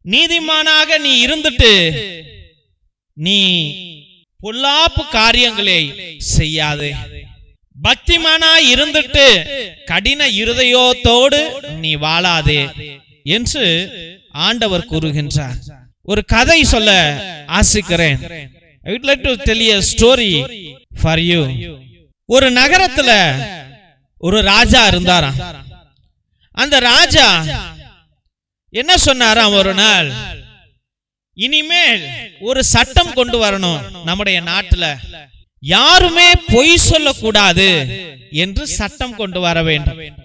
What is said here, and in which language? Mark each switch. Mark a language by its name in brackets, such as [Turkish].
[Tamil] நீதிமானாக நீ இருந்துட்டு நீ பொல்லாப்பு காரியங்களை செய்யாதே, பக்திமானா இருந்துட்டு கடின இருதயத்தோடு நீ வாழாதே என்று ஆண்டவர் கூறுகின்றார். ஒரு கதை சொல்ல ஆசிக்கிறேன். [English] I would like to tell you a story for you. [Tamil] ஒரு நகரத்துல ஒரு ராஜா இருந்தாராம். அந்த ராஜா என்ன சொன்னாராம், ஒரு நாள் இனிமேல் ஒரு சட்டம் கொண்டு வரணும், நம்முடைய நாட்டுல யாருமே பொய் சொல்லக்கூடாது என்று சட்டம் கொண்டு வர வேண்டும்.